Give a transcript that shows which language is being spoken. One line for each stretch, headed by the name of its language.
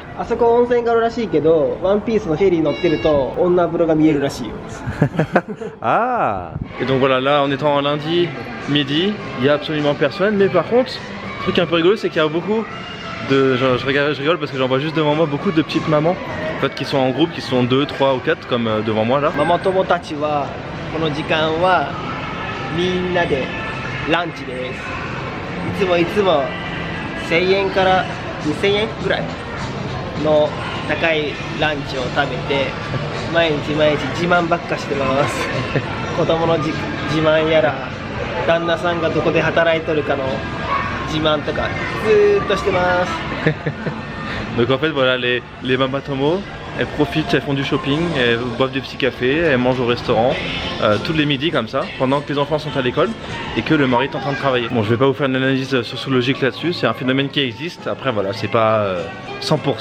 Japanese: あそこ温泉があるらしいけど、ワンピースのフェリー乗ってると女風呂が見えるらしいよ。 Ah.
French: Et donc voilà, là en étant un lundi midi, il n'y a absolument personne, mais par contre, le truc un peu rigolo c'est qu'il y a beaucoup de... Je rigole parce que j'en vois juste devant moi beaucoup de petites mamans en fait, qui sont en groupe, qui sont 2, 3 ou 4 comme devant moi là.
Japanese: ママ友たちはこの時間はみんなでランチです。いつも1000円から2000円ぐらいの高いランチを食べて毎日自慢ばっかしてます。子供の自慢やら旦那さんがどこで働いとるかの自慢とかずーっとしてます。
French: Donc en fait voilà, les mamatomo, elles profitent, elles font du shopping, elles boivent des petits cafés, elles mangent au restaurant tous les midis comme ça, pendant que les enfants sont à l'école et que le mari est en train de travailler. Bon, je vais pas vous faire une analyse sociologique là-dessus, c'est un phénomène qui existe, après voilà, c'est pas 100%.